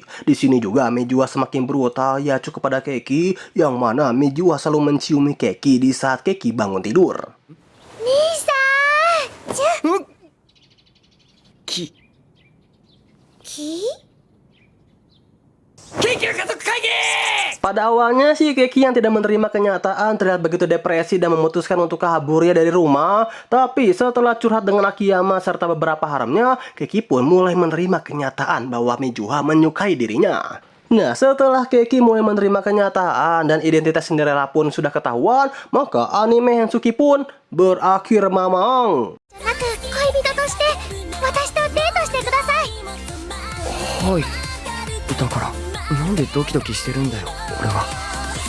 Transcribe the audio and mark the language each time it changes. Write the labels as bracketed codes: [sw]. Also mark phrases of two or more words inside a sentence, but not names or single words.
[id] Di sini juga Mijuha semakin brutal ya cukup pada Keki, yang mana Mijuha selalu menciumi Keki di saat Keki bangun tidur. Nisa! Ki Ki? [ja] Keki 家族会議。 [id] Pada awalnya sih Keki yang tidak menerima kenyataan terlihat begitu depresi dan memutuskan untuk kabur ya dari rumah. Tapi setelah curhat dengan Akiyama serta beberapa haramnya, Keki pun mulai menerima kenyataan bahwa Mijuha menyukai dirinya. Nah, setelah Keki mulai menerima kenyataan dan identitas Cinderella pun sudah ketahuan, maka anime Hensuki pun berakhir mamang. [ja] じゃなく恋人として私とデートしてください。はい。だからなんでドキドキしてるんだよ俺は。